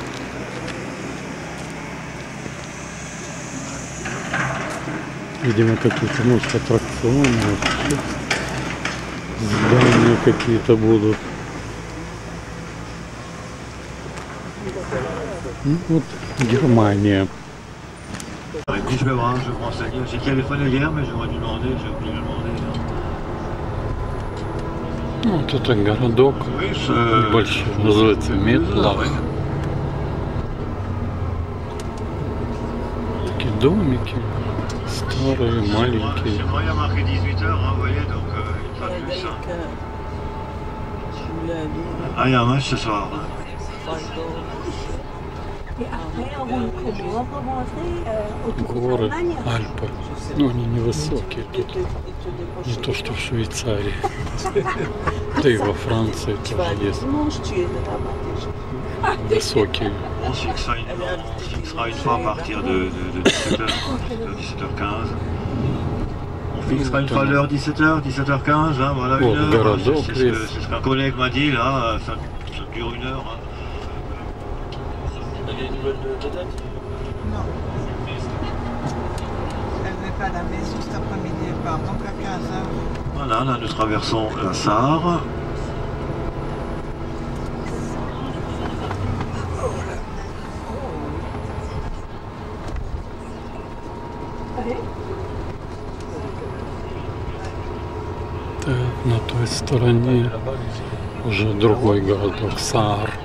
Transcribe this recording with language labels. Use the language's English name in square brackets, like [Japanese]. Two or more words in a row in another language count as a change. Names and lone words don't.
[Russian] Видимо, какие-то, может, аттракционы, может, здания какие-то будут. Ну, вот Германия. [French] Je vais voir, je vais me renseigner. J'ai téléphoné hier, mais j'aurais dû demander, j'ai oublié de demander. [Russian] Вот это городок небольшой, называется Метлах. Такие домики, старые, маленькие. [French] Ah, il y a un match ce soir. [Russian] Горы, Альпы. Ну, они невысокие тут. Не то, что в Швейцарии. Да и во Франции тоже есть. Высокие. [French] On se fixera une fois à partir de 17h, 17h15. On fixera une fois l'heure 17h, 17h15, hein, voilà une heure. C'est ce qu'un collègue m'a dit là, ça dure une heure. Hein. Vous avez des nouvelles de date? Non. Elle n'est pas à la maison cet après-midi, elle part donc à 15h. Voilà, là nous traversons la Sarre. [Russian] На той стороне уже другой городок, Саар.